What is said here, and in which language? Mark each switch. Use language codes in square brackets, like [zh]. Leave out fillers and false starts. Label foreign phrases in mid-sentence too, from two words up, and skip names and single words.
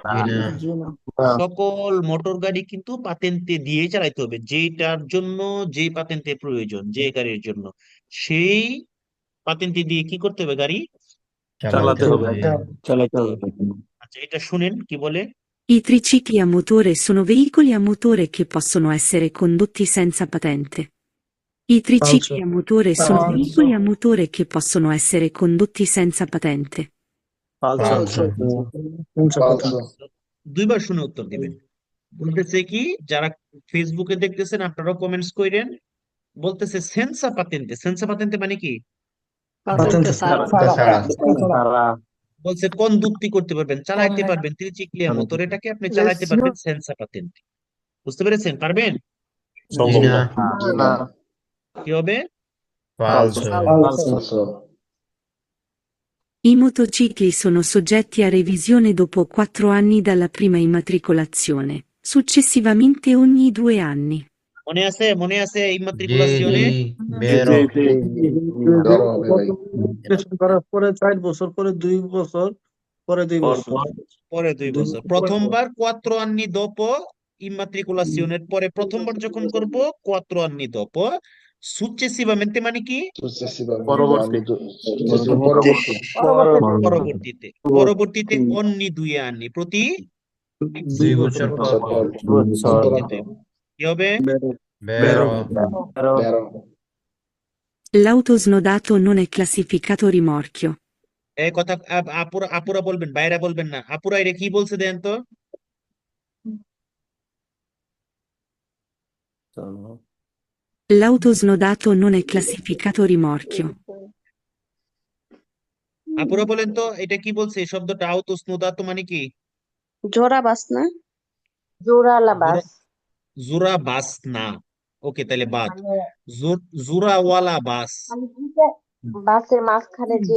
[bn] সকল মোটর গাড়ি কিন্তু পাতেন্তে দিয়ে চালাইতে হবে। যেটার জন্য যে পাতেন্তে প্রয়োজন, যে গাড়ির জন্য, সেই পাতেন্তে দিয়ে কি করতে হবে? গাড়ি চালাতে হবে চালাতে হবে। আচ্ছা, এটা শুনেন কি বলে। [it] I tricicli a motore sono veicoli a motore che possono essere condotti senza patente. I tricicli a motore sono veicoli a motore che possono essere condotti senza patente. [bn] পালসার দুইবার শুনে উত্তর দিবেন। বলতেছে কি, যারা ফেসবুকে দেখতেছেন আপনারাও কমেন্টস কইরেন। বলতেছে [it] senza patente. senza patente [bn] মানে কি? পাতেন্তে ছাড়া ছাড়া বলছে কন্ডুক্তি করতে পারবেন, চালাইতে পারবেন [it] tricicli a motore, [bn] এটাকে আপনি চালাইতে পারবেন [it] senza patente. [bn] বুঝতে পেরেছেন? পারবেন? জি সম্ভব না না কি হবে? ফালসো [it] I motocicli sono soggetti a revisione dopo 4 anni dalla prima immatricolazione, successivamente ogni 2 anni. [bn] মনে আছে? মনে আছে জি ইমাত্রিকুলাসিওনে? বেরো করার পরে 4 বছর, পরে 2 বছর, পরে 2 বছর। পরে 2 বছর। প্রথমবার [it] 4 anni dopo immatricolazione, [bn] পরে প্রথমবার যখন করব [it] 4 anni dopo successivamente [bn] মানে কি? পরবর্তী পরবর্তীতে [it] ogni 2 anni, [bn] প্রতি 2 বছর পর পরবর্তীতে কি হবে? বেরো [it] L'auto snodato non è classificato rimorchio. [bn] এই কথা আপুরা বলবেন, বাইরা বলবেন না। আপুরা এটা কি বলছে দেন তো? [it] L'auto snodato non è classificato rimorchio. [bn] আপুরা বলেন তো এটা কি বলছে? এই শব্দটা [it] auto snodato [bn] মানে কি? জোড়া বাস না? জোড়ালা বাস জোড়া বাস না। ওকে, তাহলে বাদ। মানে জোড়াওয়ালা বাস। মানে দুইটা বাসের মাঝখানে যে